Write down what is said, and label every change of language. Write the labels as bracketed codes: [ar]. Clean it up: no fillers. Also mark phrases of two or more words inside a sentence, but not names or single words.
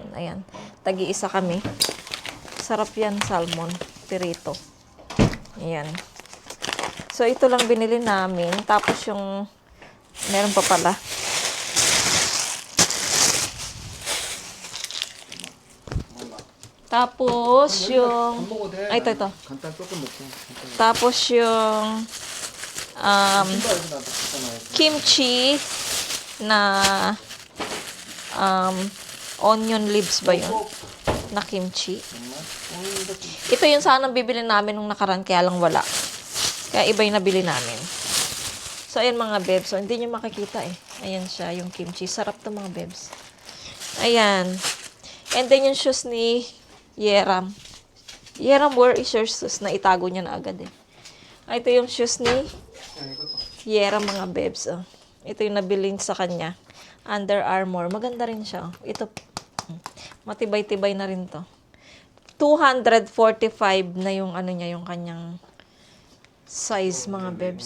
[tl] Ayan, tagi-isa kami. Sarap yan, salmon. Pirito. Ayan. So, ito lang binili namin. Tapos yung, meron pa pala. Tapos yung ito. [ko] 간단 조금 먹고. [tl] Tapos yung kimchi na onion leaves ba yun? Na kimchi. Ito yung sanang bibili namin nung nakaraan, kaya lang wala. Kaya iba yung nabili namin. So, ayan mga bebs. So, hindi nyo makikita eh. Ayan siya, yung kimchi. Sarap to mga bebs. Ayan. [en] And then [tl] yung shoes ni Yeram. Yeram, [en] where is your shoes? [tl] Na itago niya na agad eh. Ito yung shoes ni Yeram mga bebs. Oh. Ito yung nabilin sa kanya. Under Armour. Maganda rin siya. Ito, matibay-tibay na rin to. 245 na yung ano niya, yung kanyang size mga bebs.